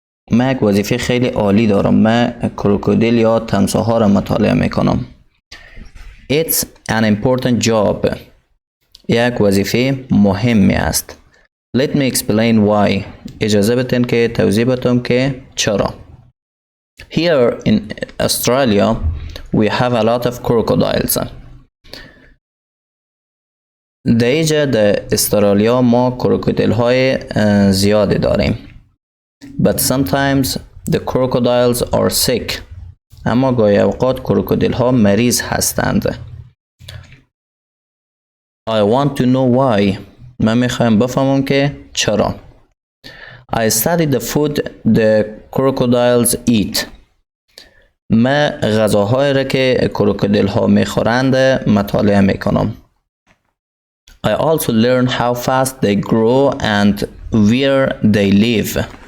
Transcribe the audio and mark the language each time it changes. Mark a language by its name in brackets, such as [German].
[Persian] من یک وظیفه خیلی عالی دارم. من کروکودیل یا تمساح‌ها را مطالعه میکنم. [English] It's an important job. [Persian] یک وظیفه مهمی است. [English] Let me explain why. [Persian] اجازه بدین که توضیح بدم که چرا. [English] Here in Australia we have a lot of crocodiles. [Persian] در اینجا در استرالیا ما کروکودیل های زیادی داریم. [English] But sometimes the crocodiles are sick. [Persian] اما گاهی اوقات کروکودیل ها مریض هستند. [English] I want to know why. [Persian] من میخوایم بفهمم که چرا. [English] I study the food the crocodiles eat. [Persian] من غذاهایی را که کروکودیل ها میخورند مطالعه میکنم. [English] I also learn how fast they grow and where they live.